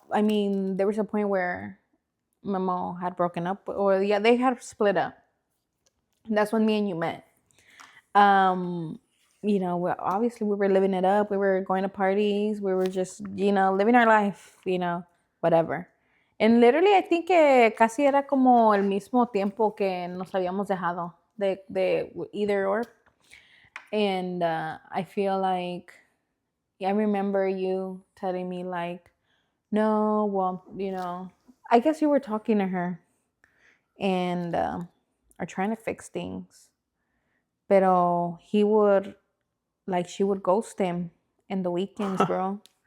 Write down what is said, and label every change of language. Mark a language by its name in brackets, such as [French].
[English] I mean, there was a point where my mom had broken up, or yeah, they had split up. That's when me and you met. Um, you know, obviously we were living it up. We were going to parties. We were just, you know, living our life. You know, whatever. And literally, I think [Spanish] que casi era como el mismo tiempo que nos habíamos dejado de [English] either or. And I feel like I remember you telling me like, no, well, you know, I guess you were talking to her and are trying to fix things. [Spanish] Pero [English] he would, like, she would ghost him in the weekends, bro.